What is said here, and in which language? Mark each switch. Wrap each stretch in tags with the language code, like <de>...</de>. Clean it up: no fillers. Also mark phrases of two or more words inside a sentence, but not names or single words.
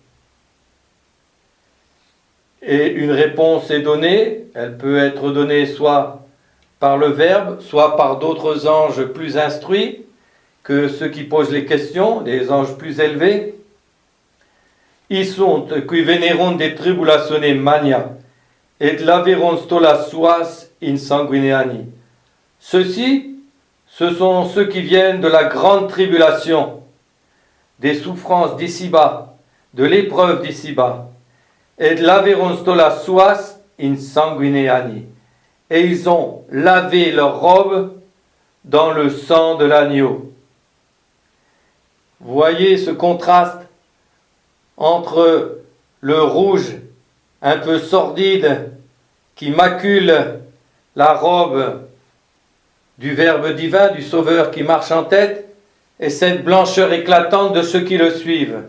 <fr>Et une réponse est donnée, elle peut être donnée soit par le Verbe, soit par d'autres anges plus instruits que ceux qui posent les questions, des anges plus élevés.</fr> <la>Ils sont qui venerunt de tribulatione magna, et laverunt stolas suas in sanguineani.</la> <fr>Ceux-ci, ce sont ceux qui viennent de la grande tribulation, des souffrances d'ici-bas, de l'épreuve d'ici-bas.</fr> <la>Et laverunt stolas suas in sanguineani.</la> <fr>Et ils ont lavé leurs robes dans le sang de l'agneau. Voyez ce contraste entre le rouge un peu sordide qui macule la robe du Verbe divin, du Sauveur qui marche en tête, et cette blancheur éclatante de ceux qui le suivent.</fr>